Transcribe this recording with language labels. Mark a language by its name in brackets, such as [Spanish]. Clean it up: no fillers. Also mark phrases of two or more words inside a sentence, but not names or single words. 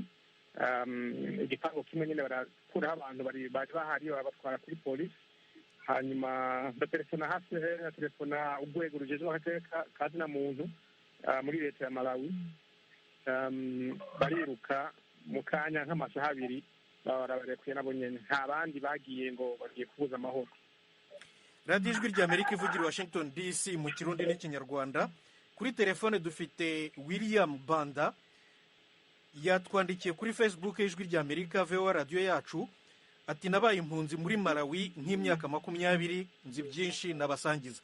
[Rundi] Igipango kimwe nyine barakuraho abantu bari bahari babatwara kuri polisi, hanyuma baterefona hafi na telefona urwego rujejwe agateka kazi na muntu muri leta ya Malawi. Bariruka mu kanya nk'amasaha 2 barabarekuye nabo nyene, nta bandi bagiye ngo bagiye kubuza amahoro. [Kinyarwanda] Radio Ijwi rya Amerika ivugira Washington DC mu Kirundi n'Ikinyarwanda. Kuri telefone dufite William Banda yatwandikiye kuri Facebook y'Ijwi rya Amerika VOA Radio Yacu, ati nabaye impunzi muri Malawi nk'imyaka 20 nzi byinshi nabasangiza.